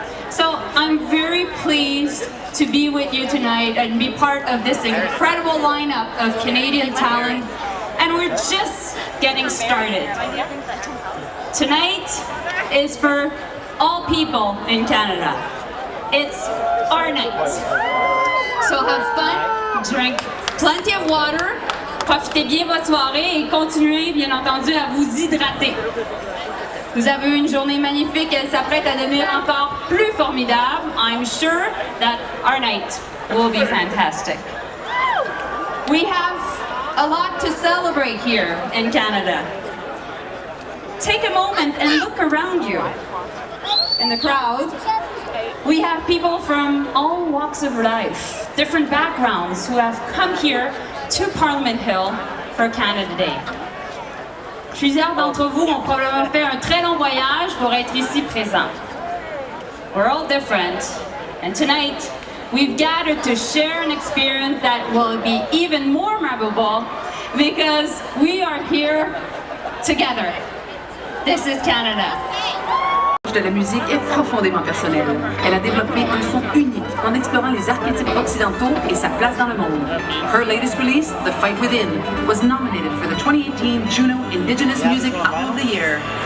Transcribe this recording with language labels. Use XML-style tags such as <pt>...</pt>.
<en>So I'm very pleased to be with you tonight and be part of this incredible lineup of Canadian talent. And we're just getting started. Tonight is for all people in Canada. It's our night. So have fun, drink plenty of water,</en> <fr>profitez bien votre soirée et continuez bien entendu à vous hydrater. Vous avez eu une journée magnifique, elle s'apprête à devenir encore plus formidable.</fr> <en>I'm sure that our night will be fantastic. We have a lot to celebrate here in Canada. Take a moment and look around you. In the crowd, we have people from all walks of life, different backgrounds, who have come here to Parliament Hill for Canada Day.</en> <fr>Plusieurs d'entre vous ont probablement fait un très long voyage pour être ici présents.</fr> <en>We're all different, and tonight we've gathered to share an experience that will be even more memorable because we are here together. This is Canada.</en> <fr>De la musique est profondément personnelle. Elle a développé un son unique en explorant les archétypes occidentaux et sa place dans le monde.</fr> <en>Her latest release, The Fight Within, was nominated for the 2018 Juno Indigenous Music Album of the Year.</en>